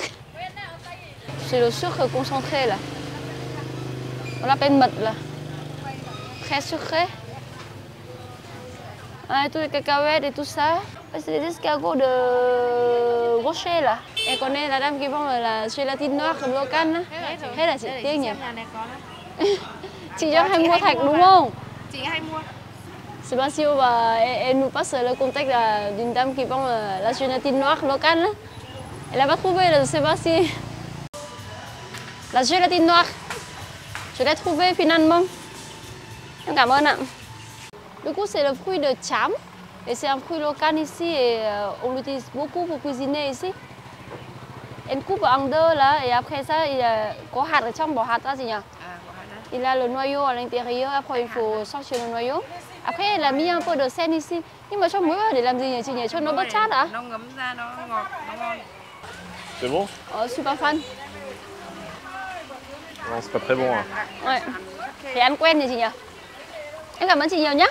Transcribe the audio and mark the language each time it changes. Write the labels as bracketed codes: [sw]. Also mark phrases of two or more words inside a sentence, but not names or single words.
[fr] C'est le sucre concentré là. On l'appelle mật là. Très sucré. Tous les cacahuètes et tout ça. C'est des escargots de rocher là. Et connaît la dame qui vend la gélatine noire locale là. [vi] Thế là chị Tiên nhỉ? Chị cho hay mua thạch đúng không? Chị hay mua. [fr] Sébastien và elle nous passe le contact d'une dame qui vend la gélatine noire locale. Là. Elle a pas trouvé le Sébastien. La gélatine noire. Je l'ai trouvé finalement. [vi] Cảm ơn ạ. [fr] Du coup, c'est le fruit de cham. Et c'est un fruit local ici et on l'utilise beaucoup pour cuisiner ici. Elle coupe en deux là et après ça, il [vi] có hạt ở trong, bỏ hạt ra gì nhỉ? [fr] Il a le noyau à l'intérieur, après il faut sortir le noyau. Après, elle a mis un peu de sel ici. [vi] Nhưng mà cho muối vào để làm gì nhỉ chị nhỉ? Cho nó bớt chát à? Nó ngấm ra, nó ngọt, nó ngon. [fr] C'est bon? Super fan. Non, c'est pas très bon. Hein. Ouais. [vi] Thì ăn quen rồi chị nhỉ? Em cảm ơn chị nhiều nhé.